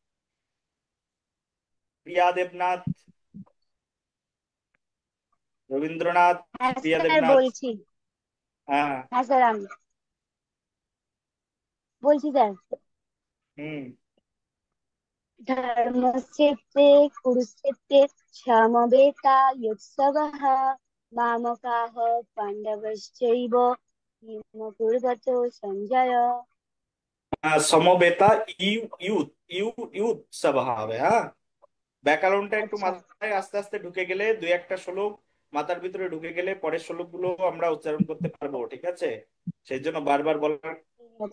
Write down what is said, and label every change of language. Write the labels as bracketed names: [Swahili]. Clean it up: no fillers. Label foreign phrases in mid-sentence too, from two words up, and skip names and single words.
[Bangla] প্রিয়া দেবনাথ, রবীন্দ্রনাথ। হ্যাঁ প্রিয়া স্যার দেবনাথ। বলছি। হ্যাঁ। হ্যাঁ স্যার আমি বলছি স্যার। হুম। [Sanskrit] ধর্মক্ষেত্রে কুরুক্ষেত্রে সমবেতাयुत्सवः मामकाः पाण्डवश्चैव किमकुर्वत सञ्जय। [Bangla] সমবেতা ইউ ইউথ ইউ ইউথ সভা হবে। হ্যাঁ, ব্যাকরণটা একটু আচ্ছা মাথায় আস্তে আস্তে ঢুকে গেলে, দুই একটা শ্লোক মাথার ভিতরে ঢুকে গেলে পরের শ্লোকগুলো আমরা উচ্চারণ করতে পারবো, ঠিক আছে? সেই জন্য বারবার বলার ঠিক আছে।